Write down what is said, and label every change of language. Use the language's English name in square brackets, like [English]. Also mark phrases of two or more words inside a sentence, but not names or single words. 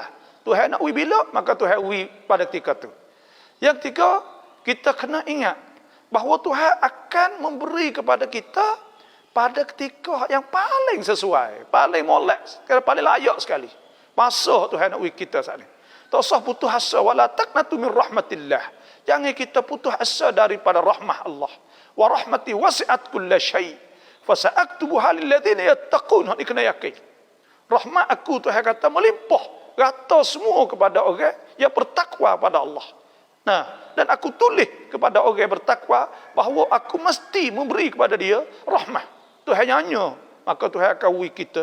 [Malay] Tuhan nak uji bila, maka Tuhan uji pada ketika itu. Yang ketiga, kita kena ingat bahawa Tuhan akan memberi kepada kita pada ketika yang paling sesuai, paling molek, paling layak sekali. Masa Tuhan nak uji kita saat ini. Tak usah putus asa, [Arabic] ولا تقنطوا من رحمة الله. [Malay] Jangan kita putus asa daripada rahmah Allah. [Arabic] ورحمتي وسعت كل شيء فسأكتبها للذين يتقون. [Malay] Ini kena yakin. Rahmat aku Tuhan kata melimpah rata semua kepada orang yang bertakwa pada Allah. Dan aku tulis kepada orang yang bertakwa bahawa aku mesti memberi kepada dia rahmah. Tuhan nyanyi, maka Tuhan akan uji kita.